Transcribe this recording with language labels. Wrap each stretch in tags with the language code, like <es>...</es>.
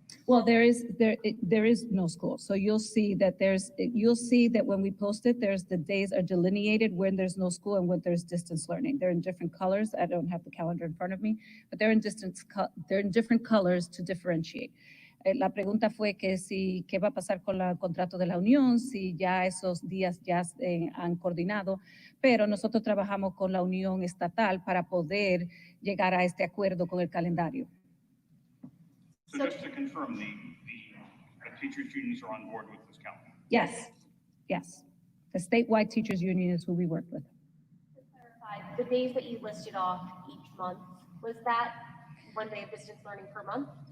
<en>Well, there is no school. So you'll see that when we post it, the days are delineated when there's no school and when there's distance learning. They're in different colors. I don't have the calendar in front of me, but they're in different colors to differentiate.</en> <es>La pregunta fue que qué va a pasar con el contrato de la unión, si ya esos días ya han coordinado, pero nosotros trabajamos con la unión estatal para poder llegar a este acuerdo con el calendario.</es> <en>So just to confirm, the teachers' unions are on board with this calendar? Yes. The statewide teachers' union is who we work with. To clarify, the days that you listed off each month, was that 1 day of distance learning per month?</en>